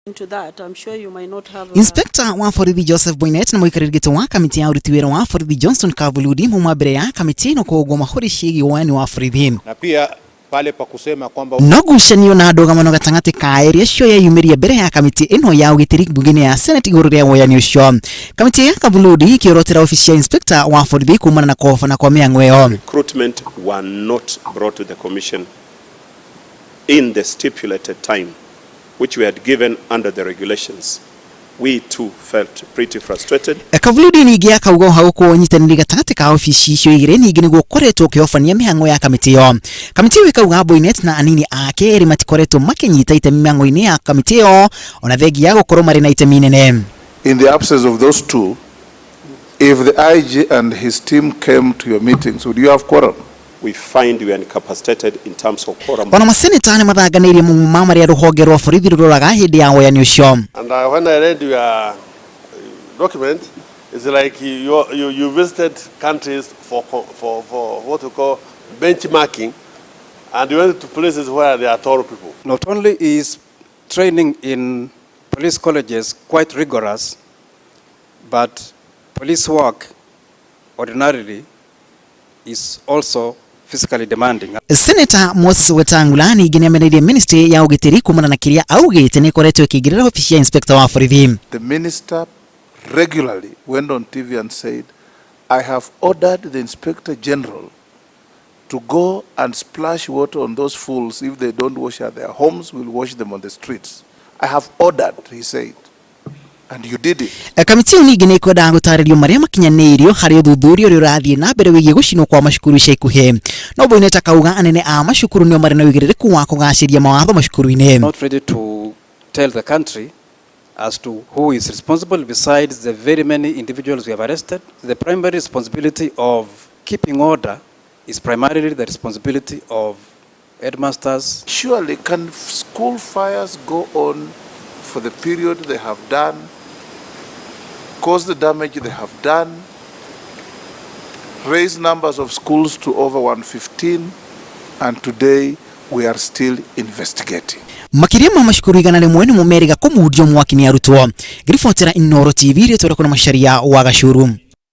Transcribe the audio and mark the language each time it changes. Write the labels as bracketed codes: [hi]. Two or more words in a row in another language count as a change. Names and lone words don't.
[en] Into that, I'm sure you might not have [ki] Inspekta wa borithi Joseph Boinett na muikariri wa kamiti ya uruti wira wa borithi Johnstone Kavuludi mauma mbere ya kamiti-ini kuhungwo mahuri ciĩgiĩ woyani wa borithi. [sw] Na pia pale pa kusema kwamba [ki] Ndugamano na Ndugamano gatagati ka area cio niiyumiririe mbere ya kamiti-ino ya ugitiri bunge ya Senate iguru ria woyani ucio. Kamiti ya Kavuludi ikiorotera ofisi ya Inspekta wa borithi kumana na kobana kwa mĩhang'o ĩyo. [en] Recruitment were not brought to the commission in the stipulated time which we had given under the regulations. We too felt pretty frustrated. [ki] Kavuludi ni igie akauga hauko nyitanĩri gatagati ka ofisi icio igĩrĩ ningĩ nĩguo koretwo kĩhobania mĩhang'o ya kamiti ĩyo. Kamiti ĩyo ikauga Boinett na anini ake erĩ matikoretwo makĩnyita itemi mĩhang'o-inĩ ya kamiti ĩyo ona thengia ya gũkorwo marĩ na itemi inene. [en] In the absence of those two, if the IG and his team came to your meetings, would you have quorum? We find we are incapacitated in terms of quorum. [ki] Ona maseneta nimathanganiirie mauma marĩa ruhonge rwa borithi rũroraga hĩndĩ ya woyani ucio. [en] And when I read your document, it's like you visited countries for what we call benchmarking, and you went to places where there are tall people. Not only is training in police colleges quite rigorous, but police work ordinarily is also physically demanding. [ki] Senator Moses Wetangula ningĩ nĩameneire ministry ya ugitiri kumana na kĩrĩa augĩte nĩ koretwo ĩkĩingĩrĩra ofisi ya Inspekta wa borithi. [en] The minister regularly went on TV and said, I have ordered the Inspector General to go and splash water on those fools. If they don't wash at their homes, we'll wash them on the streets. I have ordered, he said. And you did it. [ki] Kamiti-ini ningĩ nĩ ikwendaga gũtarĩrio marĩa makinyanĩirio harĩ ũthuthuria ũrĩa ũrathiĩ na mbere wĩgiĩ gũcinwo kwa macukuru ica ikuhĩ. No Boinett akauga anene a macukuru nĩo marĩ na ũigĩrĩrĩku wa kũgacĩria mawatho macukuru-inĩ. [en] Not ready to tell the country as to who is responsible besides the very many individuals we have arrested. The primary responsibility of keeping order is primarily the responsibility of headmasters. Surely can school fires go on for the period they have done, cause the damage they have done, raise numbers of schools to over 115, and today we are still investigating. [ki] Makĩria ma macukuru 100 nĩ mũmeriga kũmundio mwaki nĩ arutwo. Ngiribotera Inooro TV rĩtwara kuna masharia wa Gacuru.